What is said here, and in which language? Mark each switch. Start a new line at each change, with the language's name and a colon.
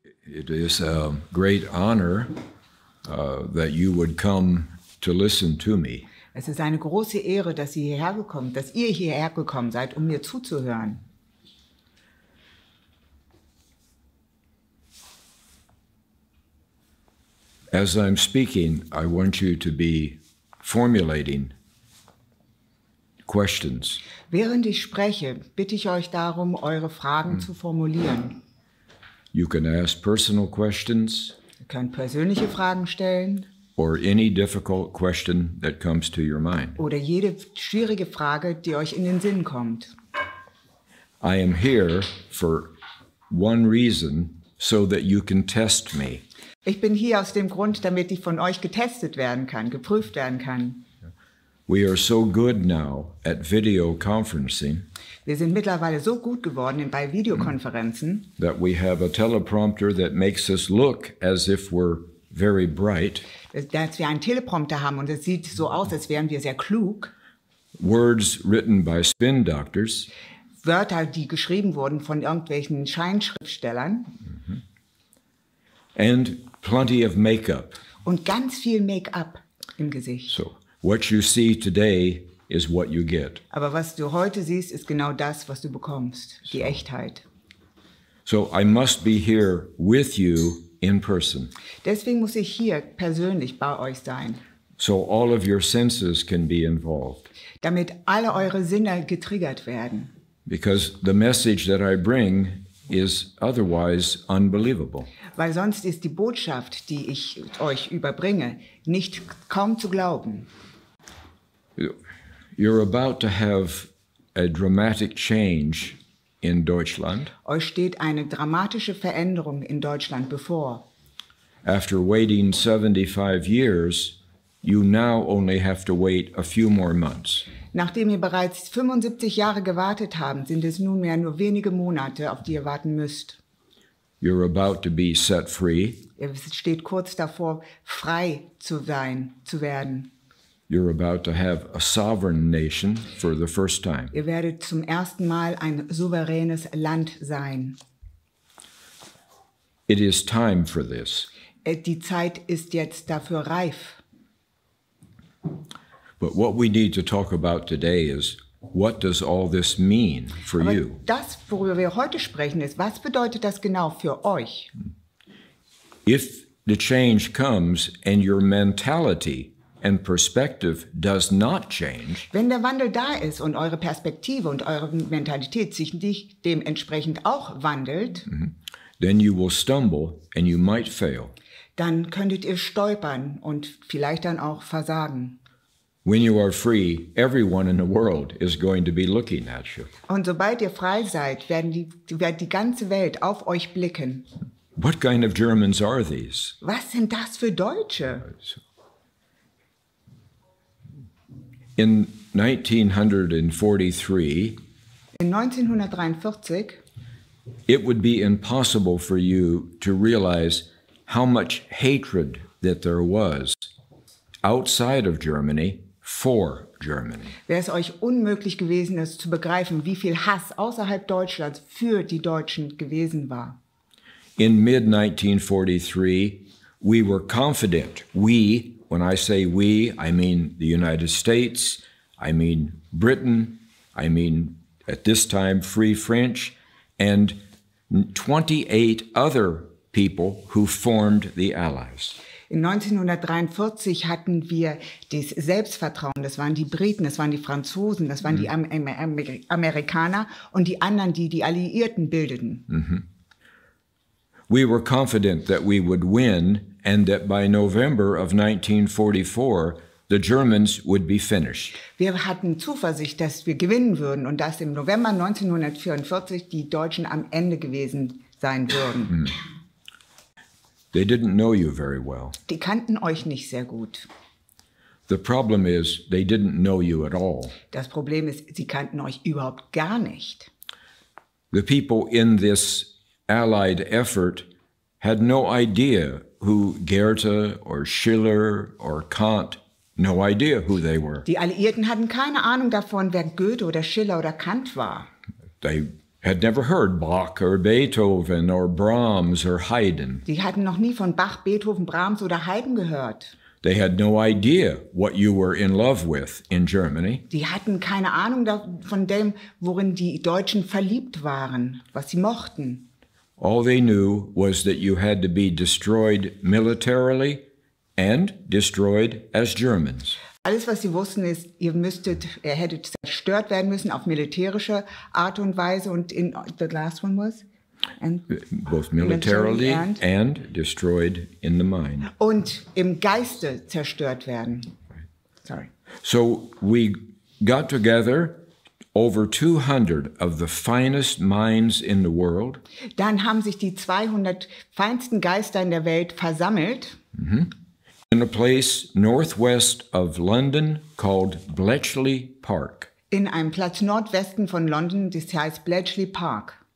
English: It is a great honor that you would come to listen to me.
German: Es ist eine große Ehre, dass ihr hierher gekommen seid, um mir zuzuhören.
English: As I'm speaking, I want you to be formulating questions.
German: Während ich spreche, bitte ich euch darum, eure Fragen zu formulieren.
English: You can ask personal questions
German: Ihr könnt persönliche Fragen stellen
English: or any difficult question that comes to your mind.
German: oder jede schwierige Frage, die euch in den Sinn kommt.
English: I am here for one reason, so that you can test me.
German: Ich bin hier aus dem Grund, damit ich von euch getestet werden kann, geprüft werden kann.
English: We are so good now at video conferencing
German: Wir sind mittlerweile so gut geworden bei Videokonferenzen,
English: that we have a teleprompter that makes us look as if we're very bright,
German: dass wir einen Teleprompter haben und es sieht so aus, als wären wir sehr klug.
English: words written by spin doctors,
German: Wörter, die geschrieben wurden von irgendwelchen Scheinschriftstellern
English: and plenty of makeup.
German: und ganz viel Make-up im Gesicht.
English: So what you see today is what you get.
German: Aber was du heute siehst, ist genau das, was du bekommst, die Echtheit.
English: So I must be here with you in person,
German: Deswegen muss ich hier persönlich bei euch sein,
English: so all of your senses can be involved.
German: damit alle eure Sinne getriggert werden.
English: Because the message that I bring is otherwise unbelievable.
German: Weil sonst ist die Botschaft, die ich euch überbringe, kaum zu glauben.
English: You're about to have a dramatic change in Deutschland.
German: Euch steht eine dramatische Veränderung in Deutschland bevor.
English: After waiting 75 years, you now only have to wait a few more months.
German: Nachdem ihr bereits 75 Jahre gewartet habt, sind es nunmehr nur wenige Monate, auf die ihr warten müsst.
English: You're about to be set free.
German: Ihr steht kurz davor, frei zu werden.
English: You're about to have a sovereign nation for the first time.
German: Ihr werdet zum ersten Mal ein souveränes Land sein.
English: It is time for this.
German: Die Zeit ist jetzt dafür reif.
English: But what we need to talk about today is, what does all this mean for
German: Aber
English: you?
German: das, worüber wir heute sprechen, ist, was bedeutet das genau für euch?
English: If the change comes and your mentality and perspective does not change,
German: Wenn der Wandel da ist und eure Perspektive und eure Mentalität sich nicht dementsprechend auch wandelt,
English: then you will stumble and you might fail.
German: dann könntet ihr stolpern und vielleicht dann auch versagen.
English: When you are free, everyone in the world is going to be looking at you.
German: Und sobald ihr frei seid, wird die ganze Welt auf euch blicken.
English: What kind of Germans are these?
German: Was sind das für Deutsche?
English: In 1943,
German: In 1943
English: it would be impossible for you to realize how much hatred that there was outside of Germany for Germany.
German: wäre es euch unmöglich gewesen, es zu begreifen, wie viel Hass außerhalb Deutschlands für die Deutschen gewesen war.
English: In mid-1943, we were confident. We, when I say we, I mean the United States, I mean Britain, I mean at this time Free French, and 28 other people who formed the Allies.
German: In 1943 hatten wir das Selbstvertrauen, das waren die Briten, das waren die Franzosen, das waren die Amerikaner und die anderen, die die Alliierten bildeten.
English: We were confident that we would win and that by November of 1944, the Germans would be finished.
German: Wir hatten Zuversicht, dass wir gewinnen würden und dass im November 1944 die Deutschen am Ende gewesen sein würden.
English: They didn't know you very well.
German: Die kannten euch nicht sehr gut.
English: The problem is they didn't know you at all.
German: Das Problem ist, sie kannten euch überhaupt gar nicht.
English: The people in this Allied effort had no idea who Goethe or Schiller or Kant, no idea who they were.
German: Die Alliierten hatten keine Ahnung davon, wer Goethe oder Schiller oder Kant war.
English: They had never heard Bach or Beethoven or Brahms or Haydn.
German: Die hatten noch nie von Bach, Beethoven, Brahms oder Haydn gehört.
English: They had no idea what you were in love with in Germany.
German: Die hatten keine Ahnung von dem, worin die Deutschen verliebt waren, was sie mochten.
English: All they knew was that you had to be destroyed militarily and destroyed as Germans.
German: Alles, was sie wussten, ist, ihr hättet zerstört werden müssen auf militärische Art und Weise. Und
English: the last one was? And both militarily and destroyed in the mind.
German: Und im Geiste zerstört werden.
English: Sorry. So we got together over 200 of the finest minds in the world.
German: Dann haben sich die 200 feinsten Geister in der Welt versammelt.
English: In a place northwest of London called Bletchley Park.
German: In einem Platz nordwesten von London, das heißt Bletchley Park.